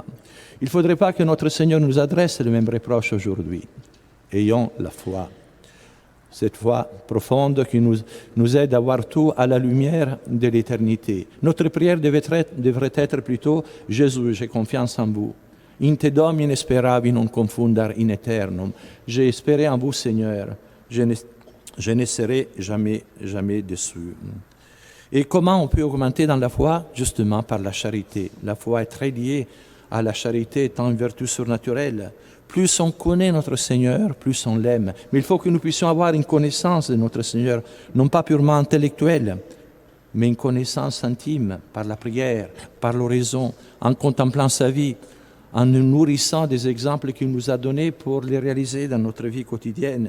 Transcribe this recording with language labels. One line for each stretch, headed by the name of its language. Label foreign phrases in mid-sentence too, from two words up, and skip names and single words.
French: Il ne faudrait pas que notre Seigneur nous adresse le même reproche aujourd'hui. Ayons la foi, cette foi profonde qui nous aide à voir tout à la lumière de l'éternité. Notre prière devrait être plutôt « Jésus, j'ai confiance en vous.
Latin: In te domine speravi non confundar in eternum.
French: » J'ai espéré en vous, Seigneur. Je ne serai jamais déçu. Et comment on peut augmenter dans la foi? Justement par la charité. La foi est très liée à la charité étant une vertu surnaturelle. Plus on connaît notre Seigneur, plus on l'aime. Mais il faut que nous puissions avoir une connaissance de notre Seigneur, non pas purement intellectuelle, mais une connaissance intime par la prière, par l'oraison, en contemplant sa vie, en nous nourrissant des exemples qu'il nous a donnés pour les réaliser dans notre vie quotidienne.